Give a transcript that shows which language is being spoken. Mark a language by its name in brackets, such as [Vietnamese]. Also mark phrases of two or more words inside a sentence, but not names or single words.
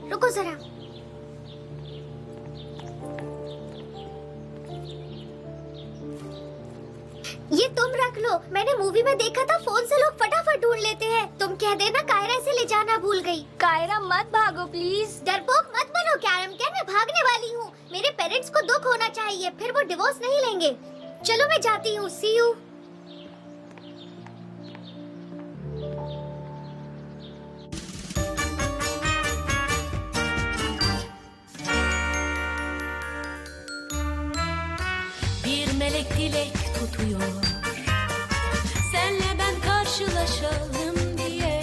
[Hindi] रुको जरा। ये तुम रख लो। मैंने मूवी में देखा था फोन से लोग फटाफट ढूंढ लेते हैं। तुम कह देना कायरा से ले जाना भूल गई। कायरा मत भागो प्लीज। डरपोक मत बनो कैरम कैन, मैं भागने वाली हूँ। मेरे पेरेंट्स को दुख होना चाहिए, फिर वो डिवोर्स नहीं लेंगे। चलो मैं जाती हूँ, [English] see you. [Turkish] Bir melek dilek tutuyor, senle ben karşılaşalım diye.